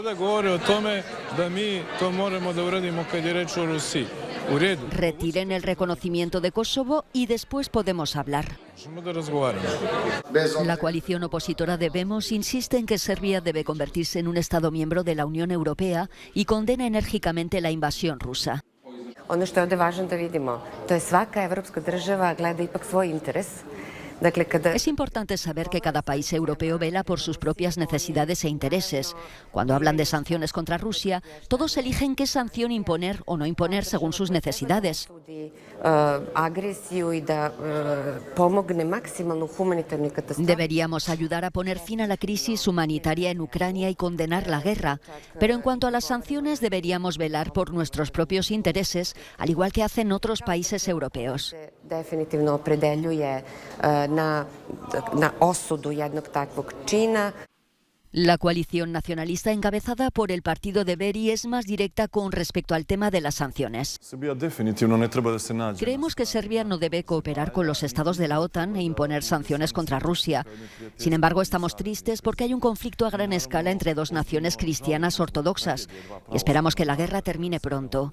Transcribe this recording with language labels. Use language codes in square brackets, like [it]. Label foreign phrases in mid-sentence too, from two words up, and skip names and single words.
[es] Retiren el reconocimiento de Kosovo y después podemos hablar. La coalición opositora de Demos insiste en que Serbia debe convertirse en un Estado miembro de la Unión Europea y condena enérgicamente la invasión rusa. [sr] Ono što je ovdje važno da vidimo, to je svaka evropska država gleda ipak svoj interes. [es] Es importante saber que cada país europeo vela por sus propias necesidades e intereses. Cuando hablan de sanciones contra Rusia, todos eligen qué sanción imponer o no imponer según sus necesidades. Deberíamos ayudar a poner fin a la crisis humanitaria en Ucrania y condenar la guerra. Pero en cuanto a las sanciones, deberíamos velar por nuestros propios intereses, al igual que hacen otros países europeos. [sr] Definitivno opredeljuje na osudu jednog takvog čina. [es] La coalición nacionalista encabezada por el partido de Beri es más directa con respecto al tema de las sanciones. Creemos que Serbia no debe cooperar con los estados de la OTAN e imponer sanciones contra Rusia. Sin embargo, estamos tristes porque hay un conflicto a gran escala entre dos naciones cristianas ortodoxas y esperamos que la guerra termine pronto.